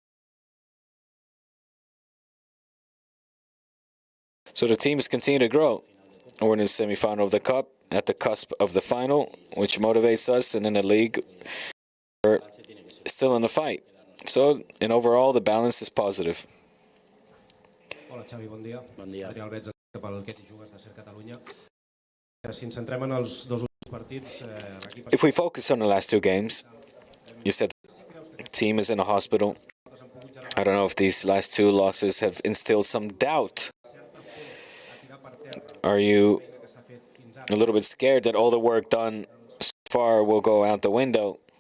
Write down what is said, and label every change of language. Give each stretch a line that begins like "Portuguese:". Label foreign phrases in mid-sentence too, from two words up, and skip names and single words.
English: So the teams continue to grow. We're in the semi-final of the Cup, at the cusp of the final, which motivates us, and in the league, we're still in the fight. So, in overall, the balance is positive.
Catalan: Hola, Xavi, bon dia. Bon dia. Adrià Albets, pel que jugues de Ser Catalunya. Si ens centrem en els dos últims partits...
English: If we focus on the last two games, you said the team is in a hospital. I don't know if these last two losses have instilled some doubt. Are you a little bit scared that all the work done so far will go out the window?